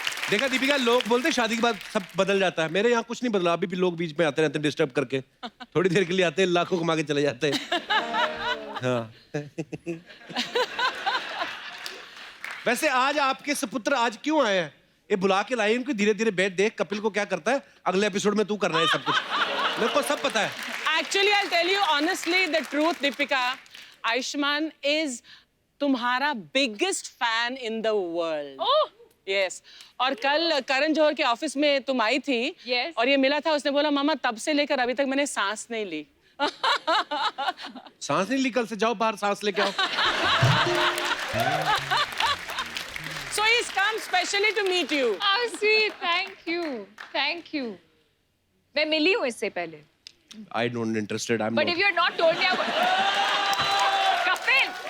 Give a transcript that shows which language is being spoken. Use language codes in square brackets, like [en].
[hi] देखा दीपिका, लोग बोलते हैं शादी के बाद सब बदल जाता है। मेरे यहाँ कुछ नहीं बदला, अभी भी लोग बीच में आते रहते हैं डिस्टर्ब करके। थोड़ी देर के लिए आते हैं, लाखों कमा के चले जाते हैं। हाँ। वैसे आज आपके सपुत्र आज क्यों आए हैं? ये बुला के लाए इनको, धीरे धीरे बैठ, देख कपिल को क्या करता है, अगले एपिसोड में तू करना है सब कुछ। मेरे को सब पता है। [en] Actually, I'll tell you honestly the truth, Deepika. Ayushman is [hi] तुम्हारा [en] biggest fan in the world. Oh. Yes. [hi] और कल करण जौहर के ऑफिस में तुम आई थी। [en] Yes. [hi] और ये मिला था, उसने बोला मामा तब से लेकर अभी तक मैंने सांस नहीं ली। सांस नहीं ली? कल से जाओ बाहर सांस लेके आओ। [en] So he's come specially to meet you. How sweet, thank you, thank you. [hi] मैं मिली हूँ इससे पहले। [en] I don't interested. I'm But not. if you had not told me, I would... Kapil,